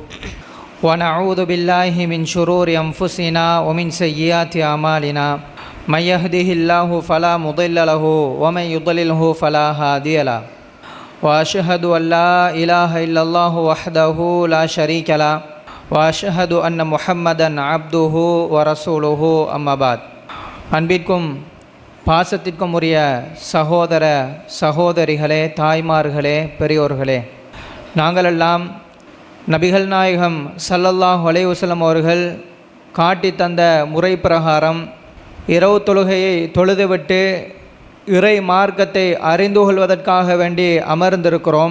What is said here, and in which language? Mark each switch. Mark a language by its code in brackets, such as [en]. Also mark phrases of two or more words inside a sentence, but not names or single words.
[ar] ونعوذ بالله من شرور أنفسنا ومن سيئات أعمالنا من يهده الله فلا مضل له ومن يضلله فلا هادي له وأشهد أن لا إله إلا الله وحده لا شريك له وأشهد أن محمدا عبده ورسوله أما بعد. [ta] அன்பிற்கும் பாசத்திற்கும் உரிய சகோதர சகோதரிகளே, தாய்மார்களே, பெரியோர்களே, நாங்களெல்லாம் நபிகள் நாயகம் [ar] صلى الله عليه وسلم [ta] அவர்கள் காட்டி தந்த முறை பிரகாரம் இரவு தொழுகையை தொழுதுவிட்டு இறை மார்க்கத்தை அறிந்து கொள்வதற்காக வேண்டி அமர்ந்திருக்கிறோம்.